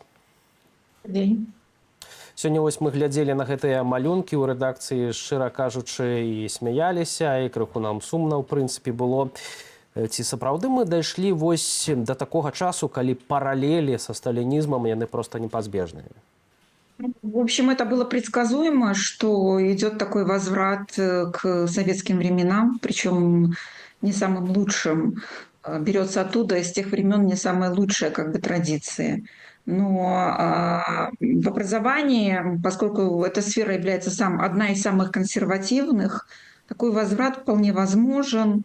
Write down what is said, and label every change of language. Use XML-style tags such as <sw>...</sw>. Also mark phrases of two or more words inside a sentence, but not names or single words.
<be>Дзень. Сёння вось мы глядзелі на гэтыя малюнкі ў рэдакцыі, шчыра кажучы, і смяяліся, і крыху нам сумна, ў прынцыпе, было. Ці сапраўды мы дайшлі вось да такога часу, калі паралелі са сталінізмам яны проста непазбежныя?</be> <ru>В общем, это было предсказуемо, что идет такой возврат к советским временам, причем не самым лучшим. Берется оттуда, из тех времен не самые лучшие как бы традиции. Но в образовании, поскольку эта сфера является одна из самых консервативных, такой возврат вполне возможен.</ru>